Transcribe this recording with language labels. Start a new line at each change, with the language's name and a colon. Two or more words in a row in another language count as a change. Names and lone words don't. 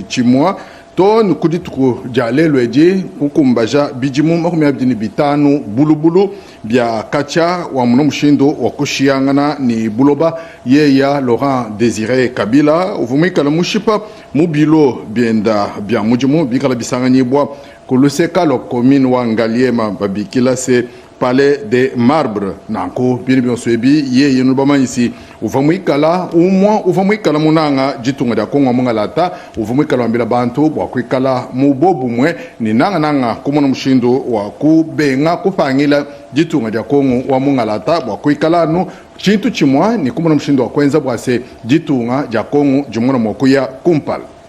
Luba-Katanga: chimwa to nukudi tuku jalelo eje kukumbaja bijimu makumi abdini bitanu bulubulu bya kacha wa muno mshindo wa kushiangana ni buloba yeya Laurent Désiré Kabila uvumikala mushipa mubilo bienda bya mujimu bikala bisanga nyibwa kuluseka lo commune wa Ngaliema babikila se Palais de Marbre nanko bien swebi ye yenubama ici uvamwikala umwa uvamwikala munanga jitunga da Kongo mungalata uvamwikala mbila bantu bwa kwikala mubobu mwe ni nanga kumona mshindo wa kubenga kupangila jitunga da Kongo wa mungalata bwa kwikala no chintu chimwa ni kumona mshindo wa kwenza bwa se jitunga ja Kongo jumona mwakuya kumpala